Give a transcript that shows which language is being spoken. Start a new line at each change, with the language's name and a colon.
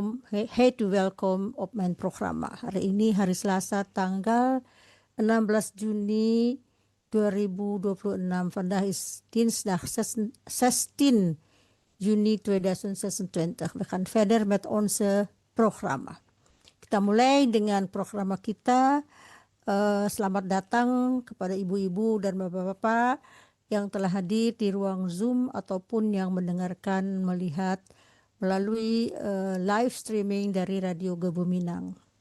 Dutch: Heet u welkom op mijn programma.
Indonesian: Hari ini hari Selasa tanggal 16 Juni 2026.
Dutch: Vandaag is dinsdag 16 Juni 2026. We gaan verder met onze programma.
Indonesian: Kita mulai dengan programma kita. Selamat datang kepada ibu-ibu dan bapak-bapak yang telah hadir di ruang Zoom ataupun yang mendengarkan, melihat melalui live streaming dari Radio Gebu Minang.